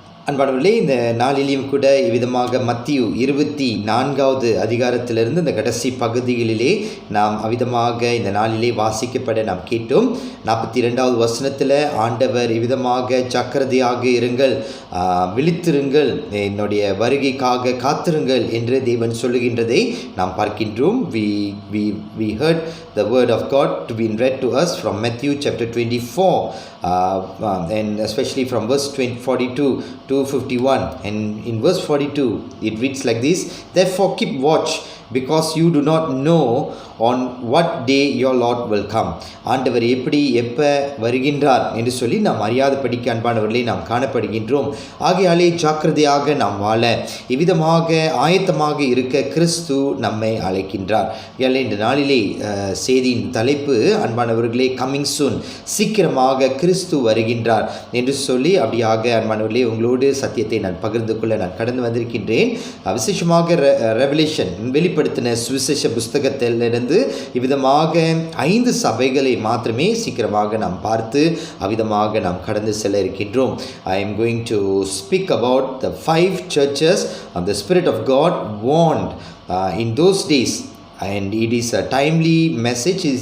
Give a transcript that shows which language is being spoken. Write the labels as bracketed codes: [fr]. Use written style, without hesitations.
[ta] அன்பானவர்களே, இந்த நாளிலேயும் கூட இவ்விதமாக மத்தேயு 24வது அதிகாரத்திலிருந்து இந்த கடைசி பகுதிகளிலே நாம் அவ்விதமாக இந்த நாளிலே வாசிக்கப்பட நாம் கேட்டோம். 42வது வசனத்தில் ஆண்டவர் இவ்விதமாக ஜாக்கிரதையாக இருங்கள், விழித்திருங்கள், என்னுடைய வருகைக்காக காத்திருங்கள் என்று தேவன் சொல்லுகின்றதை நாம் பார்க்கின்றோம். [en] We heard the word of God to be read to us from Matthew chapter 24, and especially from verse 42 to 51. And in verse 42 it reads like this: "Therefore keep watch, because you do not know on what day your Lord will come." [ta] ஆண்டவர் எப்படி எப்போ வருகின்றார் என்று சொல்லி நாம் அறியாத படிக்க அன்பானவர்களே நாம் காணப்படுகின்றோம். ஆகையாலே ஜாக்கிரதையாக நாம் வாழ இவ்விதமாக ஆயத்தமாக இருக்க கிறிஸ்து நம்மை அழைக்கின்றார். இந்த நாளிலே செய்தியின் தலைப்பு அன்பானவர்களே கம்மிங் சூன், சீக்கிரமாக கிறிஸ்து வருகின்றார் என்று சொல்லி அப்படியாக அன்பானவர்களே உங்களோடு சத்தியத்தை நான் பகிர்ந்து கொள்ள நான் கடந்து வந்திருக்கின்றேன். விசேஷமாக ரெவலேஷன் வெளிப்படுத்தின சுவிசேஷ புஸ்தகத்திலிருந்து இவ்விதமாக 5 சபைகளை மாத்திரமே சீக்கிரமாக நாம் பார்த்து அவ்விதமாக நாம் கடந்து செல்ல இருக்கின்றோம். [en] I am going to speak about the 5 churches of the Spirit of God warned in those days, and it is a timely message.